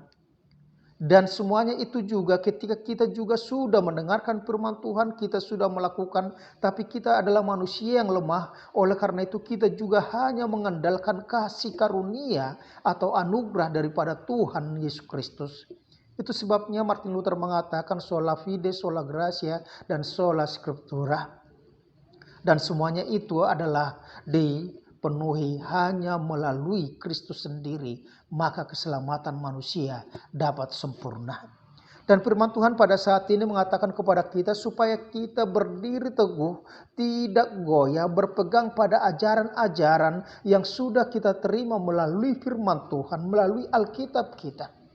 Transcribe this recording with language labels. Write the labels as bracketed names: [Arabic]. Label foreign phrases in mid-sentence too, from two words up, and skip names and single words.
[Indonesian] Dan semuanya itu juga ketika kita juga sudah mendengarkan firman Tuhan, kita sudah melakukan, tapi kita adalah manusia yang lemah. Oleh karena itu kita juga hanya mengandalkan kasih karunia atau anugerah daripada Tuhan Yesus Kristus. Itu sebabnya Martin Luther mengatakan [Latin] sola fide, sola gratia, [Indonesian] dan [Latin] sola scriptura. [Indonesian] Dan semuanya itu adalah dipenuhi hanya melalui Kristus sendiri, maka keselamatan manusia dapat sempurna. Dan firman Tuhan pada saat ini mengatakan kepada kita supaya kita berdiri teguh, tidak goyah, berpegang pada ajaran-ajaran yang sudah kita terima melalui firman Tuhan, melalui Alkitab kita.